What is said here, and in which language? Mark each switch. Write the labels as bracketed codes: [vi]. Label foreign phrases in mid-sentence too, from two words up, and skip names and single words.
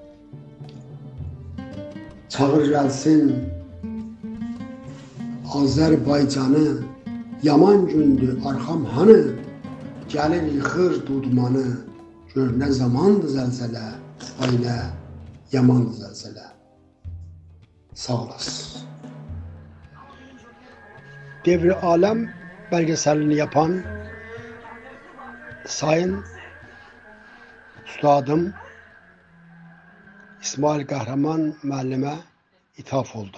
[az] Çağır gəlsin Azərbaycanı, yaman gündür arxam hanı, gəlir yıxır dudmanı, gör nə zamandı zəlzələ, vay nə yamandı zəlzələ. Sağ olasın. [tr] Devri Alem belgeselini yapan Sayın Üstadım İsmail Kahraman müellime ithaf oldu.